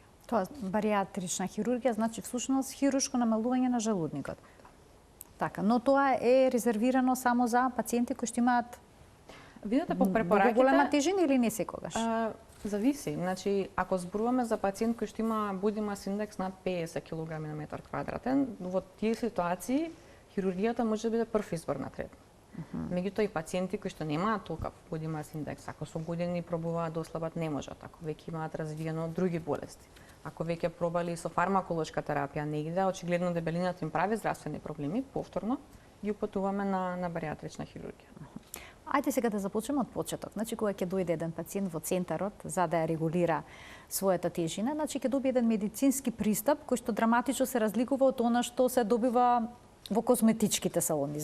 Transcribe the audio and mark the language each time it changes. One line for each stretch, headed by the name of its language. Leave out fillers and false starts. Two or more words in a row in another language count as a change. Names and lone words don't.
Macedonian: Тоа баријатрична хирургија значи всушност хируршко намалување на желудникот. Така, но тоа е резервирано само за пациенти кои што имаат Видете по препораките голема тежина или не секогаш? Зависи. Значи, ако зборуваме за пациент кој што има
English: body mass index
Macedonian: над 50 кг на метар квадратен, во тие ситуации хирургијата може да биде прв избор на третман. Меѓутоа и пациенти кои што немаат толков
English: body mass index,
Macedonian: ако со години пробуваат да ослабат, не можат, ако веќе имаат развиено други болести. Ако веќе пробали со фармаколошка терапија не иде, очигледно дебелината им прави здравствени проблеми, повторно ги упатуваме на баријатрична хирургија. Ајде сега да започнеме од почеток. Значи, кога ќе дојде еден пациент во центарот за да ја регулира својата тежина, значи ќе добие еден медицински пристап кој што драматично се разликува од она што се добива во козметичките салони.